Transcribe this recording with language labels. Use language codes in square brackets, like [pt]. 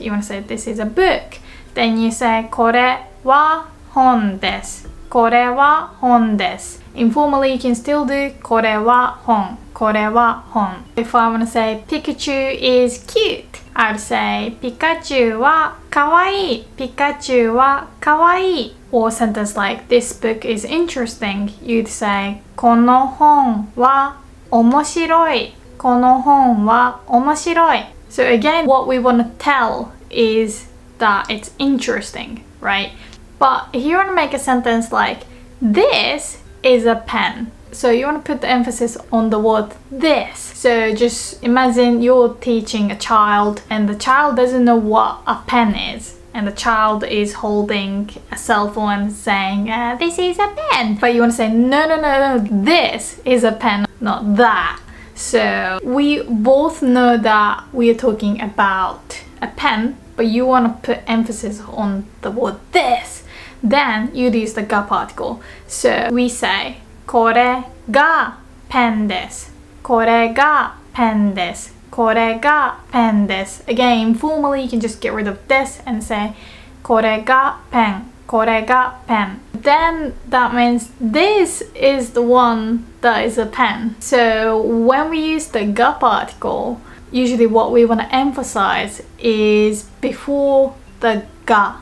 [en] You want to say this is a book. Then you say [ja] これは本です。これは本です。 [en] Informally you can still do [ja] これは本。これは本。 [en] If I want to say Pikachu is cute, I'd say [ja] ピカチュウはかわいい。ピカチュウはかわいい。 [en] Or a sentence like this book is interesting, you'd say [ja] この本は面白い。この本は面白い。 [en] So again, what we want to tell is that it's interesting, right? But if you want to make a sentence like, this is a pen. So you want to put the emphasis on the word this. So just imagine you're teaching a child and the child doesn't know what a pen is. And the child is holding a cell phone and saying, this is a pen. But you want to say, no, this is a pen, not that. So we both know that we are talking about a pen, but you want to put emphasis on the word this. Then you'd use the ga particle. So we say [ja] これがペンです。これがペンです。これがペンです。 [en] Again, informally you can just get rid of this and say [ja] これがペン。これがペン. [en] Then that means this is the one that is a pen. So when we use the ga particle, usually what we want to emphasize is before the ga.